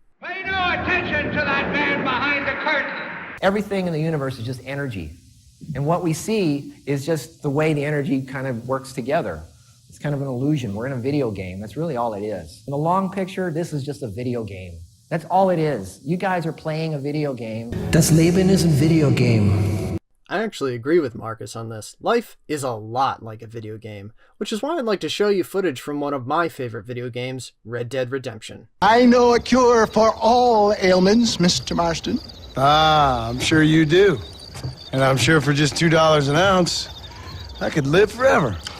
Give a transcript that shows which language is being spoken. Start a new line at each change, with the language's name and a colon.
English: Pay no attention to that man behind the curtain. Everything in the universe is just energy. And what we see is just the way the energy kind of works together. It's kind of an illusion. We're in a video game. That's really all it is. In the long picture, this is just a video game. That's all it is. You guys are playing a video game.
German: Das Leben ist ein Video Game.
English: I actually agree with Markus on this. Life is a lot like a video game, which is why I'd like to show you footage from one of my favorite video games, Red Dead Redemption. I know a cure for all ailments, Mr. Marston. Ah, I'm sure you do. And I'm sure for just $2 an ounce, I could live forever.